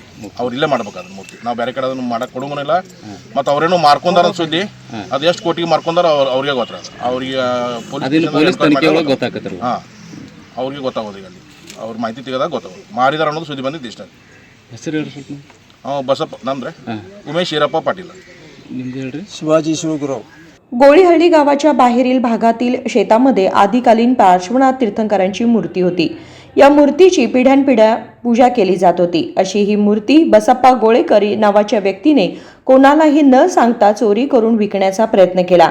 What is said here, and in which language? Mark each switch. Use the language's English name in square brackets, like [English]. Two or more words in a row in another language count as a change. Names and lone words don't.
[Kannada] ಅವ್ರು ಇಲ್ಲೇ ಮಾಡ್ಬೇಕಾದ್ರೆ ಮೂರ್ತಿ, ನಾವು ಬೇರೆ ಕಡೆ ಅದನ್ನು ಮಾಡಕ್ಕೆ ಕೊಡೋಂಗಿಲ್ಲ. ಮತ್ತು ಅವ್ರೇನೋ ಮಾರ್ಕೊಂಡಾರ ಸುದ್ದಿ, ಅದು ಎಷ್ಟು ಕೋಟಿಗೆ ಮಾರ್ಕೊಂಡಾರ ಅವ್ರಿಗೆ ಗೊತ್ತಾರ. ಅವ್ರಿಗೆ ಗೊತ್ತಾಗತ್ತೆ. ಹಾಂ, ಅವ್ರಿಗೆ ಗೊತ್ತಾಗೋದು. ಈಗ ಅಲ್ಲಿ ಅವ್ರ ಮಾಹಿತಿ ತೆಗೆದಾಗ ಗೊತ್ತಾಗೋದು ಮಾರಿದಾರ ಅನ್ನೋದು ಸುದ್ದಿ ಬಂದಿದ್ದು ಇಷ್ಟ. ಹೆಸರು [Marathi] बसप नंद्रे उमेश शिरप्पा पाटील. शिवाजी शिवगुरव. गोळीहळ्ळी गावाच्या बाहेरील भागातील शेतामध्ये आदिकालीन पार्श्वनाथ तीर्थंकरांची मूर्ती होती. या मूर्तीची पिढ्यानपिढ्या पूजा केली जात होती. अशी ही मूर्ती बसप्पा गोळेकर नावाच्या व्यक्तीने कोणालाही न सांगता चोरी करून विकण्याचा प्रयत्न केला.